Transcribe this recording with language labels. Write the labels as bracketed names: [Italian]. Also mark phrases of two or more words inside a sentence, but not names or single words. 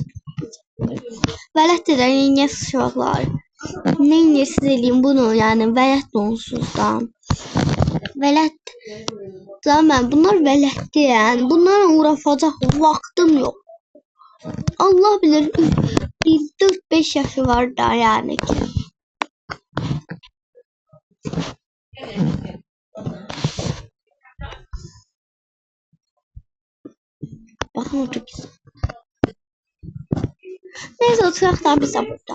[Azerbaijani] Vələt də niyə uşaqlar? Nə edirsiniz eləyin bunu, yəni vələt onsuz da. Vələt. Zaman bunlar vələtdir yəni. Bunlarla uğraşacaq vaxtım yox. Allah bilir 4-5 yaşı var da yani ki. [Turkish] Bakın o çok güzel. Neyse oturak da bize burada.